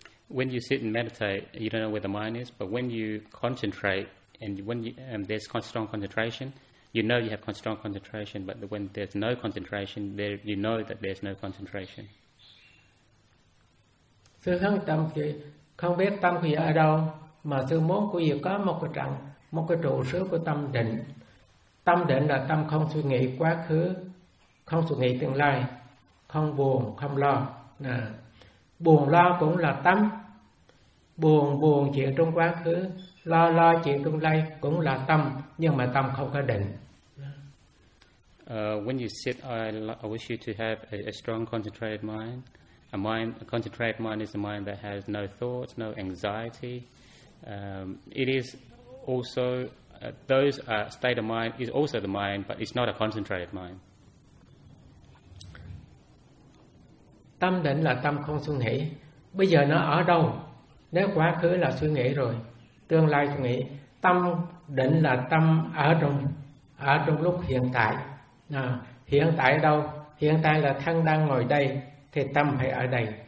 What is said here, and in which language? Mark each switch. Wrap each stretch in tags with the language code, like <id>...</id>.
<en>When you sit and meditate, you don't know where the mind is, but when you concentrate and when you, there's strong concentration, you know you have strong concentration, but when there's no concentration, there you know that there's no concentration.</en> <vi>Sư hướng tâm thì không biết tâm thì ở đâu, mà sư muốn quý vị có một cái trạng, một cái trụ sở của tâm định. Tâm định là tâm không suy nghĩ quá khứ, không suy nghĩ tương lai, không buồn, không lo. Buồn lo cũng là tâm. Buồn buồn chuyện trong quá khứ, lo lo chuyện tương lai cũng là tâm, nhưng mà tâm không có định.</vi> <en>When you sit, I wish you to have a strong concentrated mind. A concentrated mind is a mind that has no thoughts, no anxiety. It is also those state of mind is also the mind, but it's not a concentrated mind.</en> <vi>Tâm định là tâm không suy nghĩ. Bây giờ nó ở đâu? Nếu quá khứ là suy nghĩ rồi, tương lai suy nghĩ, tâm định là tâm ở trong lúc hiện tại. À, hiện tại đâu? Hiện tại là thân đang ngồi đây thì tâm phải ở đây.</vi>